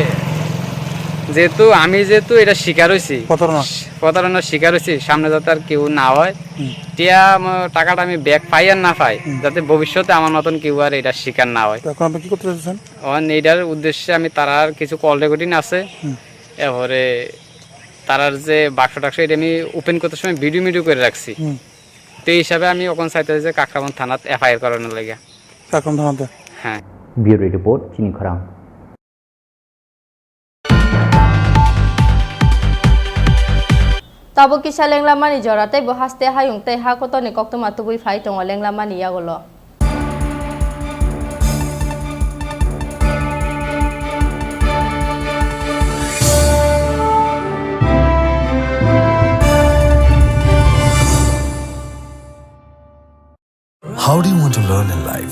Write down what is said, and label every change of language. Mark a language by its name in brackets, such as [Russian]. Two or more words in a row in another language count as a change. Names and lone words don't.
[Bangla] যেহেতু এটা শিকার হয়েছি প্রতারণার শিকার হয়েছি সামনে যাতে আর কেউ না হয় টাকাটা আমি ব্যাক পাই আর না পাই যাতে ভবিষ্যতে আমার মতন কেউ আর এটা শিকার না হয় এইটার উদ্দেশ্যে আমি তারার কিছু [English] call recording [Bangla] আছে এরপরে তারার যে বাক্স টাক্স এটা আমি ওপেন করতে সময় ভিডিও করে রাখছি তো এই হিসাবে আমি ওখানে চাইতে যে কাকরাবন থানাত এফআইআর করানোর লাগে হ্যাঁ [English] Bureau Report [Kok Borok] চিনি খরাং Tabo kisah lenglamani jorate bohaste hayung teh hakoto ni kokto matubui fai tongo lenglamani ya golo. [English] How do you want to learn in life?